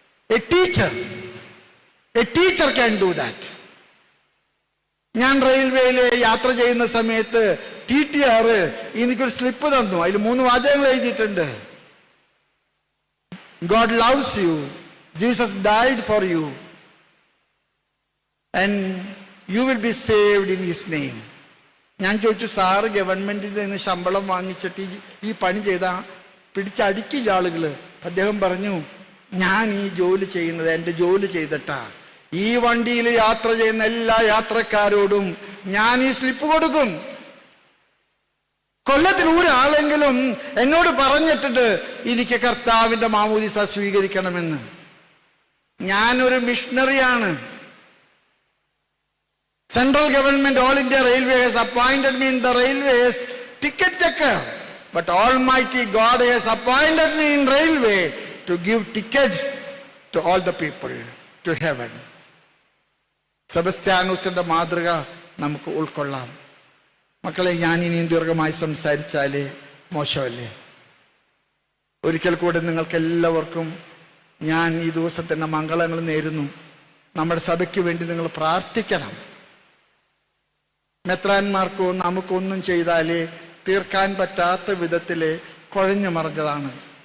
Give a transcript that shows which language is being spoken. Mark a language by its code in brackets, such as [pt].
[en] A teacher can do that. [ml] ഞാൻ റെയിൽവേയിൽ യാത്ര ചെയ്യുന്ന സമയത്ത് TTR എനിക്കൊരു സ്ലിപ്പ് തന്നു. അതിൽ 3 വാചകങ്ങൾ എഴുതിയിട്ടുണ്ട്. [en] God loves you, Jesus died for you, and you will be saved in his name. [ml] ഞാൻ ചോദിച്ചു, സാറ് ഗവൺമെന്റിൽ നിന്ന് ശമ്പളം വാങ്ങിച്ചിട്ട് ഈ പണി ചെയ്താ പിടിച്ചടിക്കില്ല ആളുകൾ? അദ്ദേഹം പറഞ്ഞു, ഞാൻ ഈ ജോലി ചെയ്യുന്നത് എൻ്റെ ജോലി ചെയ്തിട്ടാ. ഈ വണ്ടിയിൽ യാത്ര ചെയ്യുന്ന എല്ലാ യാത്രക്കാരോടും ഞാൻ ഈ സ്ലിപ്പ് കൊടുക്കും. കൊല്ലത്തിൽ ഒരാളെങ്കിലും എന്നോട് പറഞ്ഞിട്ടുണ്ട് എനിക്ക് കർത്താവിന്റെ മാമോദീസ സ്വീകരിക്കണമെന്ന്. ഞാനൊരു മിഷണറിയാണ്. [en] Central government, all India railway has appointed me in the railways ticket checker, but Almighty God has appointed me in railway to give tickets to all the people to heaven. [ml] സെബസ്ത്യാനോസിന്റെ മാതൃക നമുക്ക് ഉൾക്കൊള്ളാം. മക്കളെ, ഞാൻ ഇനിയും ദീർഘമായി സംസാരിച്ചാലേ മോശമല്ലേ? ഒരിക്കൽ കൂടെ നിങ്ങൾക്ക് എല്ലാവർക്കും ഞാൻ ഈ ദിവസത്തിന്റെ മംഗളങ്ങൾ നേരുന്നു. നമ്മുടെ സഭയ്ക്ക് വേണ്ടി നിങ്ങൾ പ്രാർത്ഥിക്കണം. മെത്രാന്മാർക്കോ നമുക്കൊന്നും ചെയ്താലേ തീർക്കാൻ പറ്റാത്ത വിധത്തില് കുഴഞ്ഞു മറിഞ്ഞതാണ്.